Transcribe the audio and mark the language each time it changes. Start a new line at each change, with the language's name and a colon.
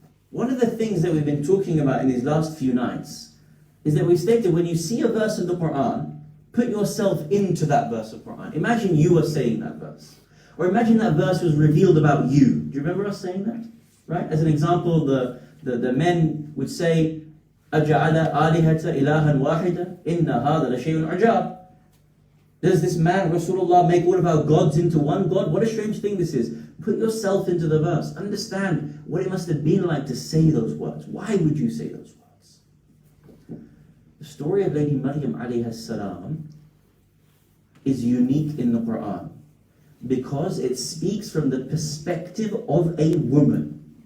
English: One of the things that we've been talking about in these last few nights is that we stated when you see a verse in the Quran, put yourself into that verse of Quran. Imagine you are saying that verse. Or imagine that verse was revealed about you. Do you remember us saying that? Right? As an example, the men would say,
Arabic: أَجَعَلَ آلِهَةَ إِلَهًا وَاحِدًا إِنَّ هَذَا لَشَيْءٌ عَجَابٌ.
English: Does this man, Rasulullah, make all of our gods into one God? What a strange thing this is. Put yourself into the verse. Understand what it must have been like to say those words. Why would you say those words? The story of Lady Maryam alayha salam is unique in the Quran because it speaks from the perspective of a woman.